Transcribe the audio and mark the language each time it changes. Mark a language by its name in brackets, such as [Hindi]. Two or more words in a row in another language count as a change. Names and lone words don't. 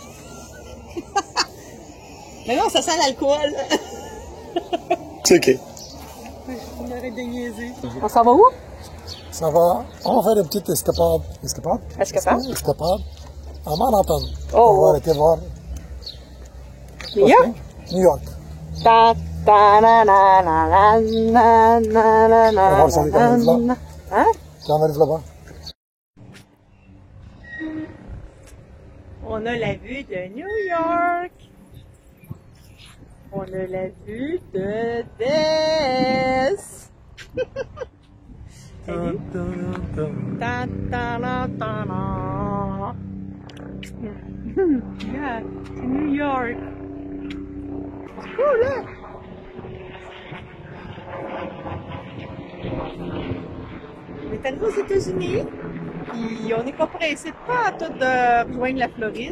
[French] Mais non, ça sent l'alcool. C'est ok. On arrête de niaiser. On s'en va où? Ça va. On va faire une petite escapade. Escapade? Escapade? Escapade. En Manhattan. Oh. On va arrêter voir. New York? New York. Ta ta na na na na na na na na. On va voir si on est quand même là. Hein? Quand on arrive là-bas. On a la vue de New York. On a la vue de Des. Salut. Ta ta na ta na. Yeah, c'est New York. C'est cool, hein? On est arrivé aux États-Unis, puis on n'est pas pressé pas à tout de rejoindre la Floride.